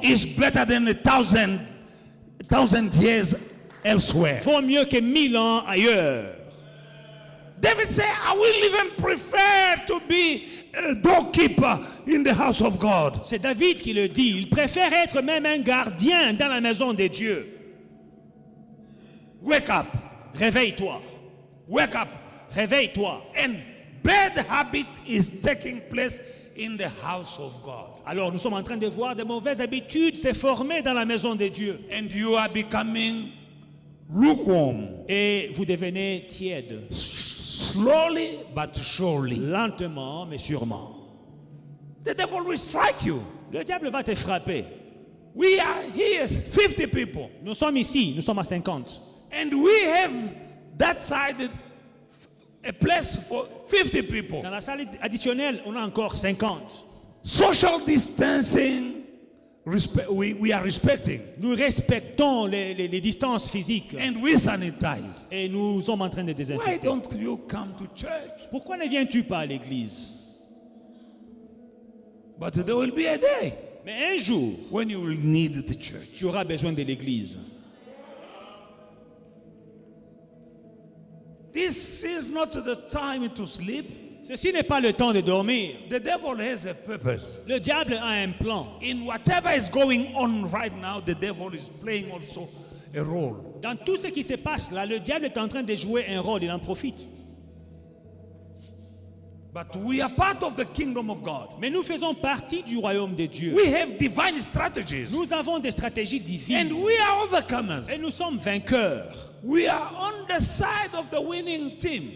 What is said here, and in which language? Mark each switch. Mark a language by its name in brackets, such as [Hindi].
[English] is better than 1,000 years elsewhere. [French] vaut mieux que 1000 ans ailleurs. [English] David said, I will even prefer to be a doorkeeper in the house of God. [French] C'est David qui le dit. Il préfère être même un gardien dans la maison de Dieu. [English] Wake up, [French] Réveille-toi. [English] wake up. [French] Réveille-toi. [English] And bad habit is taking place in the house of God. [French] Alors nous sommes en train de voir de mauvaises habitudes se former dans la maison de Dieu. [English] And you are becoming lukewarm, [French] Et vous devenez tiède. [English] slowly but surely. [French] Lentement mais sûrement. [English] The devil will strike you. [French] Le diable va te frapper. [English] We are here, 50 people. [French] Nous sommes ici, nous sommes à 50. [English] And we have that side a place for 50 people. [French] Dans la salle additionnelle, on a encore 50. [English] Social distancing, we are respecting. [French] Nous respectons les distances physiques. [English] And we sanitize. [French] Et nous sommes en train de [English] Why [French] désinfecter. [English] don't you come to church? [French] Pourquoi ne viens-tu pas à l'église? [English] But there will be a day [French] Mais un jour, [English] when you will need the church. [French] tu auras besoin de l'église. [English] This is not the time to sleep. [French] Ceci n'est pas le temps de dormir. [English] The devil has a purpose. [French] Le diable a un plan. [English] In whatever is going on right now, the devil is playing also a role. [French] Dans tout ce qui se passe là, le diable est en train de jouer un rôle, il en profite. [English] But we are part of the kingdom of God. [French] Mais nous faisons partie du royaume de Dieu. [English] We have divine strategies. [French] Nous avons des stratégies [English] And [French] divines. [English] we are overcomers. [French] Et nous sommes vainqueurs. [English] We are on the side of the winning team.